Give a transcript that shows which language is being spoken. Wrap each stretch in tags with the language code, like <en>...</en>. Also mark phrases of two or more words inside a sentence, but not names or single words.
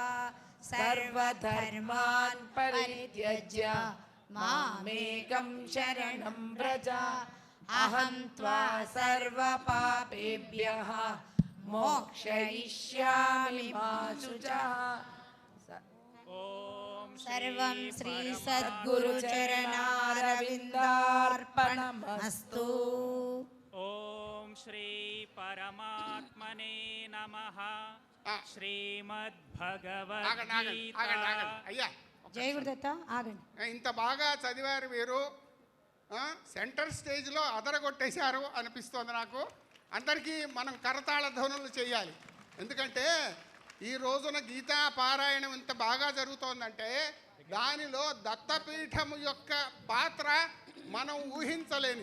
<sa>सर्वधर्मान् परित्यज्य मामेकं शरणं व्रज अहं त्वा सर्वपापेभ्यः मोक्षयिष्यामि मा शुचः। सर्वं श्री सद्गुरुचरणारविन्दार्पणमस्तु। ओम श्री परमात्मने नमः।</sa> <te>శ్రీమద్భగవద్గీత అయ్యా జై గురుదత్త ఆగండి. ఇంత బాగా చదివారు మీరు,</te> <en>center stage</en> <te>అదరగొట్టేశారు అనిపిస్తోంది నాకు. అందరికీ మనం కరతాళ ధ్వనులు చేయాలి. ఎందుకంటే ఈ రోజున గీతా పారాయణం ఇంత బాగా జరుగుతోందంటే దానిలో దత్తపీఠం యొక్క పాత్ర మనం ఊహించలేని.</te>